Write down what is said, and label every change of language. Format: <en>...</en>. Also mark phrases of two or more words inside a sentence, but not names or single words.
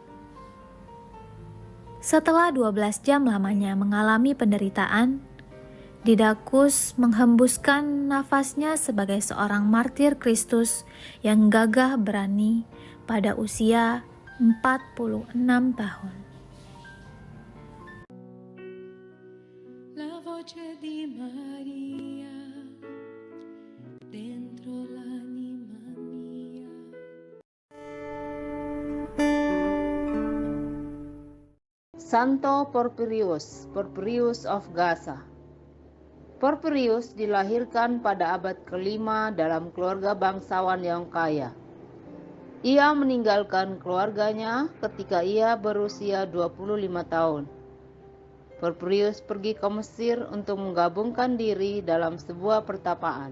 <id>Setelah 12 jam lamanya mengalami penderitaan, Didacus menghembuskan nafasnya sebagai seorang martir Kristus yang gagah berani pada usia 46 tahun.</id> <it>La voce di Maria dentro l'anima mia.</it> <id>Santo Porphyrius, Porphyrius of Gaza. Porphyrius dilahirkan pada abad ke-5 dalam keluarga bangsawan yang kaya. Ia meninggalkan keluarganya ketika ia berusia 25 tahun. Porphyrius pergi ke Mesir untuk menggabungkan diri dalam sebuah pertapaan.</id>